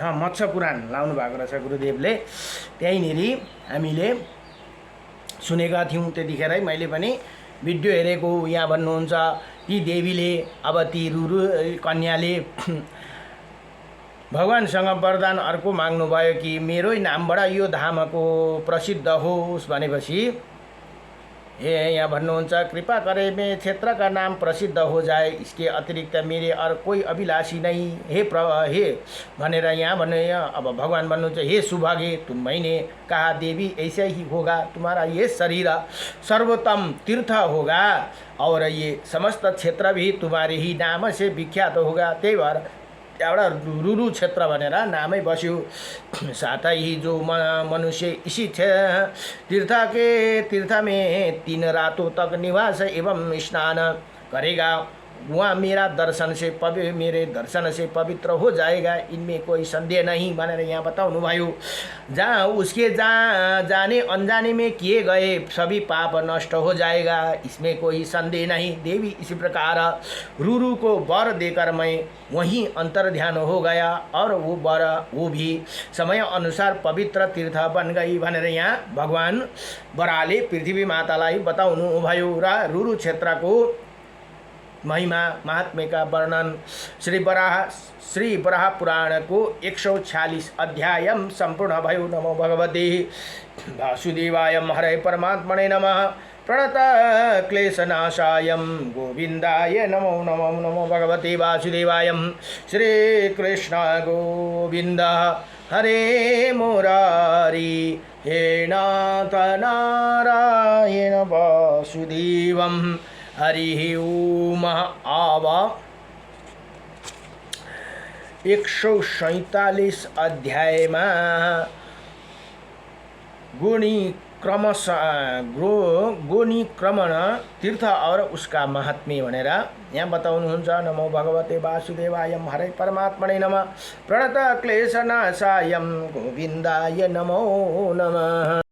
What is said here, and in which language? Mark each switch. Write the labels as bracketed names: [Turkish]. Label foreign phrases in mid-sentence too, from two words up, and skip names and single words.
[Nepali] हाँ, मत्स्य पुराण लाउनु भएको रहेछ गुरुदेवले। त्यहीँनिर हामीले सुनेका थियौँ त्यतिखेरै मैले पनि भिडियो हेरेको। यहाँ भन्नुहुन्छ ती देवीले, अब ती रुरु कन्याले भगवानसँग वरदान अर्को माग्नुभयो कि मेरै नामबाट यो धामको प्रसिद्ध होस् भनेपछि यहाँ भन्नुहुन्छ [Hindi] कृपा करे में क्षेत्र का नाम प्रसिद्ध हो जाए, इसके अतिरिक्त मेरे और कोई अभिलाषी नहीं। [Nepali] हे भनेर यहाँ भन्ने। अब भगवान भन्नुहुन्छ [Hindi] हे सुभागे, तुम्हें कहा देवी ऐसे ही होगा, तुम्हारा ये शरीर सर्वोत्तम तीर्थ होगा और ये समस्त क्षेत्र भी तुम्हारे ही नाम से विख्यात होगा। [Nepali] त्यही भएर एउटा रुरु क्षेत्र भनेर नामै बस्यो। [Hindi] साथै ही जो मनुष्य इसी तीर्थ में 3 रातों तक निवास एवं स्नान करेगा, वहाँ मेरे दर्शन से पवित्र हो जाएगा, इनमें कोई संदेह नहीं [Nepali] भनेर यहाँ बताउनु भयो। [Hindi] जहाँ उसके जाने अनजाने में किए गए सभी पाप नष्ट हो जाएगा, इसमें कोई संदेह नहीं। देवी इसी प्रकार रुरु को वर देकर मैं वहीं अंतर ध्यान हो गया और वो भी समय अनुसार पवित्र तीर्थ बन गई [Nepali] भनेर यहाँ भगवान बराहले पृथ्वी मातालाई बताउनु भयो। र रुरु क्षेत्रको महिमा महात्म्य [Hindi] का वर्णन [Nepali] श्री बराह पुराण को 146 अध्याय संपूर्ण भयो। [Sanskrit] नमो भगवते वासुदेवाय हरे परमात्मने नमः। प्रणत क्लेशनाशाय गोविंदाय नमो नमो। नमो भगवते वासुदेवाय। श्री कृष्ण गोविंद हरे मुरारी, हे नाथ नारायण वासुदेवम् हरि ओम। [Nepali] आवा 147 अध्यायमा गोनिक्रमण तीर्थ [Hindi] और उसका महात्म्य [Nepali] भनेर यहाँ बताउनुहुन्छ। [Sanskrit] नमो भगवते वासुदेवाय हरे परमात्मने नमः। प्रणत क्लेशनाशाय गोविंदाय नमो नमः।